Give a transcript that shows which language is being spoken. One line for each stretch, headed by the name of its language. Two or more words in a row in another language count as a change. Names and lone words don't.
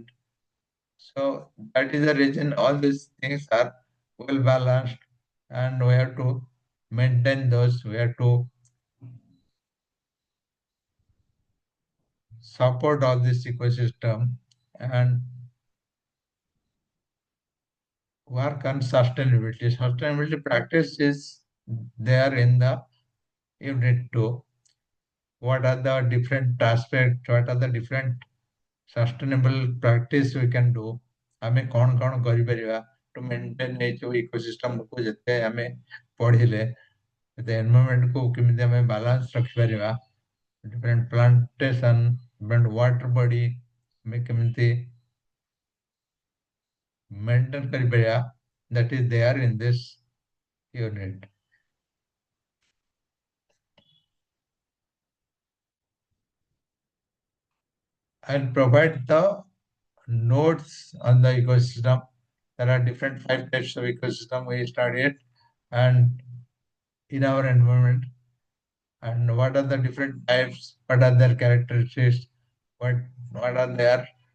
English: So that is the reason all these things are well balanced and we have to maintain those, we have to support all this ecosystem and work on sustainability. Sustainability practice is there in the unit 2. What are the different aspects, what are the different sustainable practice we can do,
Odia: ଆମେ କଣ କଣ କରିପାରିବା
English: to maintain
Odia: ଏଇ ଯୋଉ ଇକୋସିଷ୍ଟମ କୁ ଯେତେ ଆମେ ପଢିଲେ
English: the environment
Odia: को କେମିତି ଆମେ balance ରଖିପାରିବା,
English: different plantation, different water body
Odia: ଆମେ କେମିତି maintain କରିପାରିବା,
English: that is there in this unit. I'll provide the nodes on the ecosystem. There are different 5 types of ecosystem we studied and in our environment, and what are the different types, what are their characteristics, what are their